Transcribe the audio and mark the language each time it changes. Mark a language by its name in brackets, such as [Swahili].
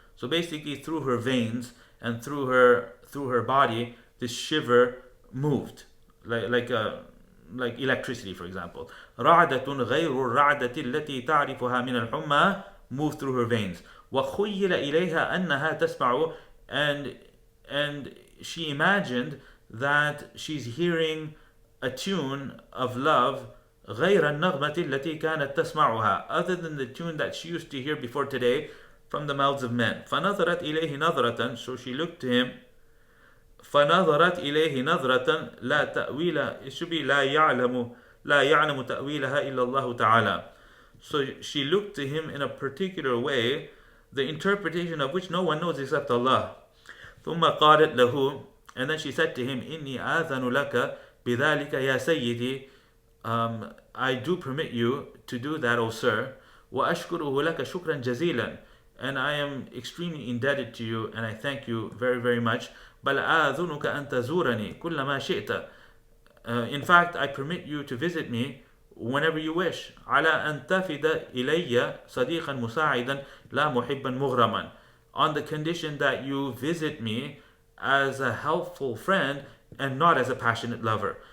[English] So basically through her veins and through her body, this shiver moved like electricity, for example. رعدة غير الرعدة التي تعرفها من الحمى, moved through her veins. [Arabic] وخيل إليها أنها تسمع, [English] and she imagined that she's hearing a tune of love [Arabic] غير النغمة التي كانت تسمعها, [English] other than the tune that she used to hear before today from the mouths of men. [Arabic] فنظرت إليه نظرة, [English] so she looked to him. [Arabic] فنظرت إليه نظرة لا تأويل, [English] it should be [Arabic] لا يعلم تأويلها إلا الله تعالى. [English] So she looked to him in a particular way, the interpretation of which no one knows except Allah. [Arabic] ثم قالت له, [English] and then she said to him, [Arabic] إني آذن لك بذلك يا سيدي, [English] I do permit you to do that, O sir. [Arabic] وأشكره لك شكرا جزيلا, [English] and I am extremely indebted to you and I thank you very very much. [Arabic] بل آذنك أن تزورني كلما شئت. [English] In fact, I permit you to visit me whenever you wish. [Arabic] على أن تفد إلي صديقا مساعدا لا محبا مغرما, [English] on the condition that you visit me as a helpful friend and not as a passionate lover.